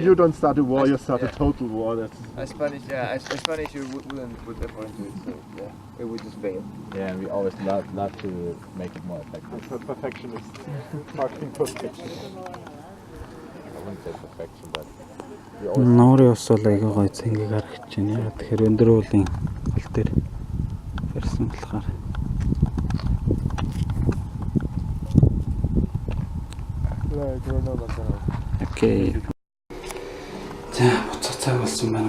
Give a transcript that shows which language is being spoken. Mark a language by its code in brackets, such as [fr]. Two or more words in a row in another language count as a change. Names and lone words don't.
[en] You don't start a war, you start a total war. That's As Spanish, you wouldn't put effort into it, so yeah, it would just fail. Yeah, we always love to make it more effective. perfectionist. Marketing perfectionist. I wouldn't say perfection, but we always [mn] Нуурын ус бол айгүй гоё цэнгийг харагдаж байна. Яг тэгэхээр өндөр уулын гол дээр барьсан болохоор. Окей. За буцах цаг болсон байна.